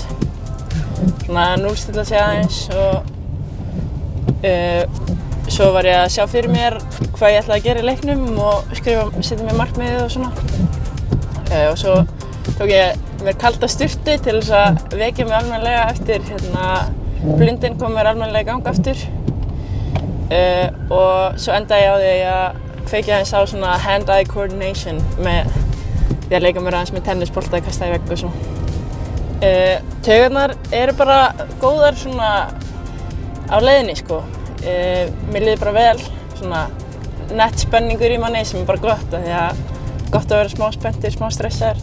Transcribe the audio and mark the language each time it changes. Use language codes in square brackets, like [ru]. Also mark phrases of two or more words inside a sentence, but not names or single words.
[is] Svona núllstilla sig aðeins og svo var ég að sjá fyrir mér hvað ég ætlaði að gera í leiknum og setja mér markmiðið og svona. Og svo tók ég mér kalda sturtu til þess að vekja mig almennilega eftir blundinn kom mér almennilega í gang aftur. Og svo endaði ég á því að kveikja aðeins á svona [en] hand-eye coordination [is] með því að leika mér aðeins með tennisbolta, kasta í vegg og svona. Taugarnar eru bara góðar svona á leiðinni, sko. Mér líður bara vel, svona nett spenningur í manni sem er bara gott af því að gott að vera smá spenntur, smá stressaður.